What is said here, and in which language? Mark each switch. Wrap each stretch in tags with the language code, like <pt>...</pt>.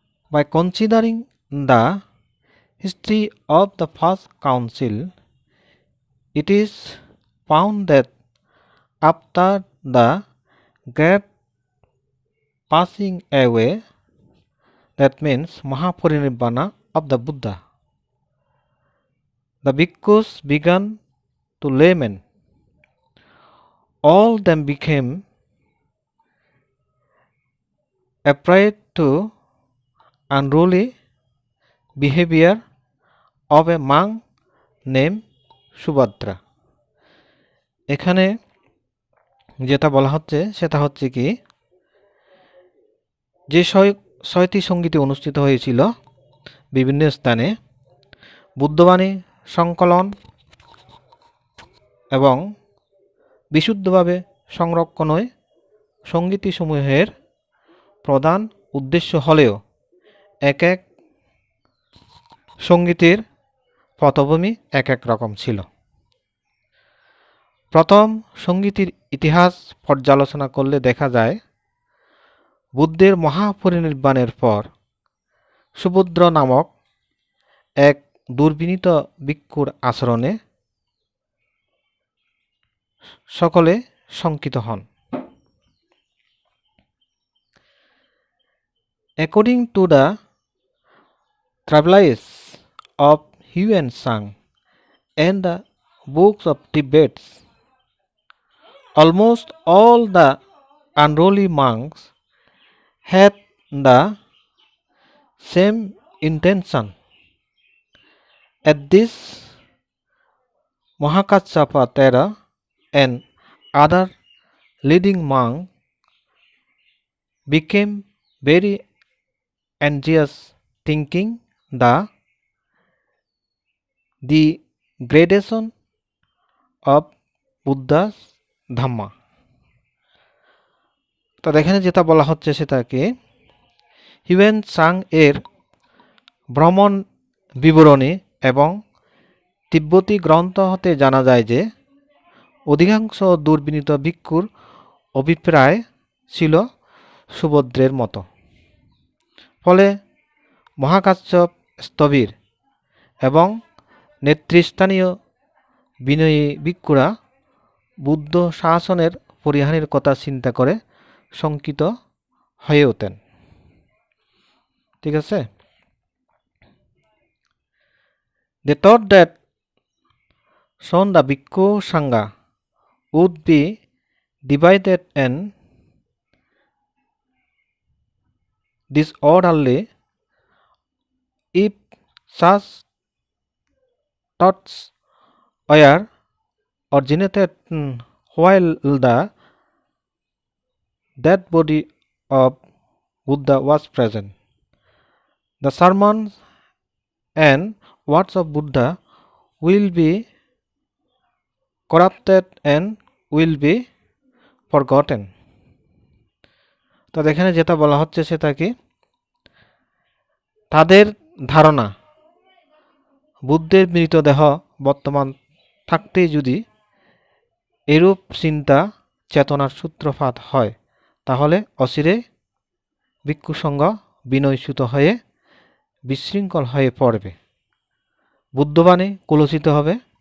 <en>By considering the history of the first council, it is found that after the great passing away, that means Mahaparinirvana of the Buddha, the bhikkhus began to lament. All them became afraid to unruly behavior of a monk named Subhadra.</en> <bn>এখানে যেটা বলা হচ্ছে সেটা হচ্ছে কি, যে ছয়টি সঙ্গীতে অনুষ্ঠিত হয়েছিল বিভিন্ন স্থানে বুদ্ধবাণী সংকলন এবং বিশুদ্ধভাবে সংরক্ষণই সঙ্গীতসমূহের প্রধান উদ্দেশ্য হলেও এক এক সঙ্গীতের পটভূমি এক এক রকম ছিল। প্রথম সঙ্গীতের ইতিহাস পর্যালোচনা করলে দেখা যায় বুদ্ধের মহাপরিনির্বাণের পর সুভদ্র নামক এক দুর্বিনীত ভিক্ষুর আচরণে সকলে শঙ্কিত হন।</bn> <en>According to the travelers of Huan Sang and the books of Tibet, almost all the unruly monks had the same intention. At this, Mahakassapa Thera and other leading monks became very anxious, thinking the degradation of Buddha's Dhamma.</en> <bn>তো এখানে যেটা বলা হচ্ছে সেটা কি, Hiuen Tsang এর ভ্রমণ বিবরণী এবং তিব্বতী গ্রন্থ হতে জানা যায় যে অধিকাংশ দুর্বিনীত ভিক্ষুর অভিপ্রায় ছিল সুভদ্রের মতো। ফলে মহাকাশ্যপ স্থবির এবং নেতৃস্থানীয় বিনয়ী ভিক্ষুরা বুদ্ধ শাসনের পরিহানির কথা চিন্তা করে শঙ্কিত হয়ে ওঠেন। ঠিক আছে।</bn> <en>They thought that soon the Bhikkhu Sangha would be divided and disorderly if such thoughts were originated while the dead body of Buddha was present. The sermons and words of Buddha will be corrupted and will be forgotten.</en> <bn>তো এখানে যেটা বলা হচ্ছে সেটা কি, তাদের ধারণা বুদ্ধের মৃতদেহ বর্তমান থাকতেই যদি এরূপ চিন্তা চেতনার সূত্রপাত হয় তাহলে অচিরে ভিক্ষুসঙ্গ বিনয়চ্যুত হয়ে বিশৃঙ্খল হয়ে পড়বে, বুদ্ধবাণী কুলসিত হবে,</bn>